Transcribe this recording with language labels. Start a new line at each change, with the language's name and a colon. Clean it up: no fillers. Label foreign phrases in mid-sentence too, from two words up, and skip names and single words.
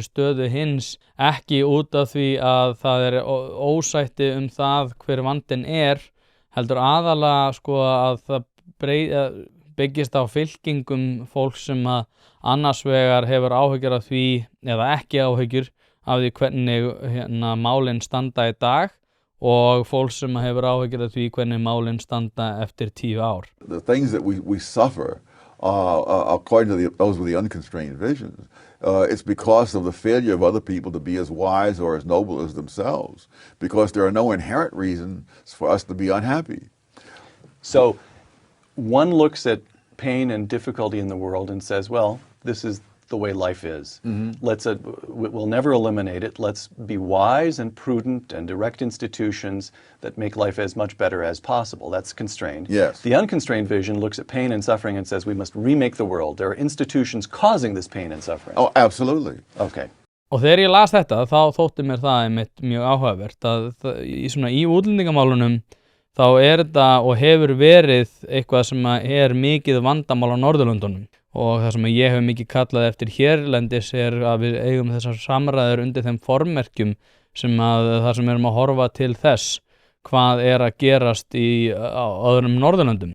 Icelandic: stöðu hins, ekki út af því að það er ósætti það hver vandinn er, heldur aðalega sko að það byggist á fylkingum fólks sem að annars vegar hefur áhyggjur af því eða ekki áhyggjur af því hvernig málin standa í dag og fólk sem hefur áhyggjur af því hvernig málin standa eftir 10 ár.
English: The things that we suffer according to those with the unconstrained visions, it's because of the failure of other people to be as wise or as noble as themselves, because there are no inherent reasons for us to be unhappy. So one looks at pain and difficulty in the world and says, well, this is the way life is. We'll never eliminate it. Let's be wise and prudent and erect institutions that make life as much better as possible. That's constrained. Yes. The unconstrained vision looks at pain and suffering and says we must remake the world. There are institutions causing this pain and suffering. Oh, absolutely. Okay.
Icelandic: Og þegar ég las þetta þá þótti mér það einmitt mjög áhugavert að í útlendingamálunum þá er þetta og hefur verið eitthvað sem er mikið vandamál á Norðurlöndunum. Og það sem ég hef mikið kallað eftir hérlendis er að við eigum þessar samræður undir þeim formerkjum sem það sem við erum að horfa til þess hvað er að gerast á öðrum Norðurlöndum.